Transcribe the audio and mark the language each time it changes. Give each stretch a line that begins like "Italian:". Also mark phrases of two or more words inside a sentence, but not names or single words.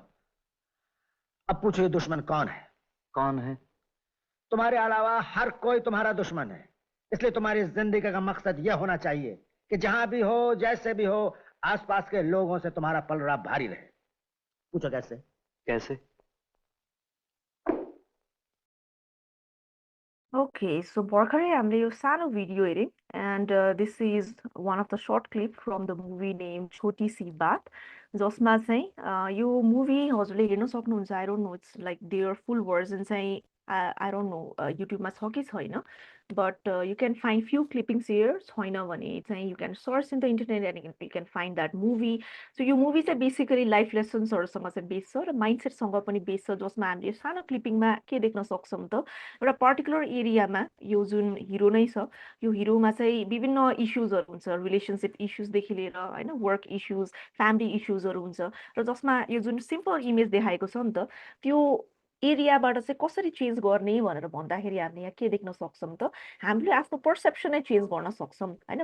Hindi: अब पूछो, ये दुश्मन कौन है? कौन है? तुम्हारे अलावा हर कोई तुम्हारा दुश्मन है। इसलिए तुम्हारी जिंदगी का मकसद यह होना चाहिए कि जहां भी हो, जैसे भी हो, आसपास के लोगों से तुम्हारा पलड़ा भारी रहे। पूछो कैसे? कैसे?
English: Okay, so
Nepali: भर्खरै हामीले यो सानो भिडियो हेऱ्यौँ
English: and this is one of the short clip from the movie named छोटी सी बात,
Nepali: जसमा चाहिँ यो मुभी हजुरले हेर्न सक्नुहुन्छ।
English: I don't know it's like their full version चाहिँ I don't know
Nepali: युट्युबमा छ कि छैन,
English: but you can find few clippings here.
Nepali: छैन भने चाहिँ
English: you can search in the internet and you can find that movie.
Nepali: सो यो मुभी चाहिँ बेसिकली
English: life lessons-हरूसँग
Nepali: चाहिँ बेस छ र माइन्डसेटसँग पनि बेस छ, जसमा हामीले सानो क्लिपिङमा के देख्न सक्छौँ त, एउटा
English: particular area-मा
Nepali: यो जुन हिरो नै छ, यो हिरोमा चाहिँ विभिन्न इस्युजहरू हुन्छ,
English: relationship issues-देखि
Nepali: लिएर होइन,
English: work issues, family issues-हरू
Nepali: हुन्छ, र जसमा यो जुन
English: simple image
Nepali: देखाएको छ नि त, त्यो एरियाबाट चाहिँ कसरी चेन्ज गर्ने भनेर भन्दाखेरि हामीले यहाँ के देख्न सक्छौँ त, हामीले आफ्नो पर्सेप्सनै चेन्ज गर्न सक्छौँ होइन।